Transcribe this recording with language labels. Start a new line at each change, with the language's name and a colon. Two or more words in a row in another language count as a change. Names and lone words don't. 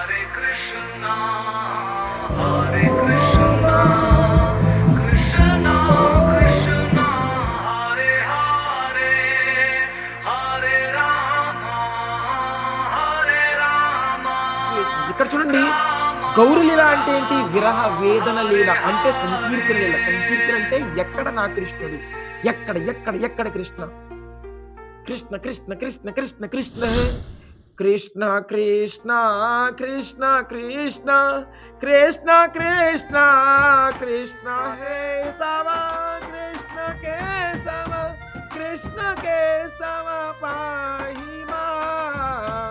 Sanskrit: कृष्ण, हरे कृष्ण, कृष्ण कृष्ण, हरे हरे, हरे राम, हरे राम.
Telugu: ఇక్కడ చూడండి, గౌరీ లీల అంటే ఏంటి? విరహ వేదన లీల అంటే సంకీర్తన లీల. సంకీర్తన అంటే ఎక్కడ నా కృష్ణుడు, ఎక్కడ ఎక్కడ ఎక్కడ కృష్ణ కృష్ణ కృష్ణ కృష్ణ కృష్ణ కృష్ణ కృష్ణ కృష్ణ కృష్ణ కృష్ణ కృష్ణ కృష్ణ కృష్ణ హే సవా
Sanskrit: కృష్ణ కేశవ కృష్ణ కేశవ పాహి మాం.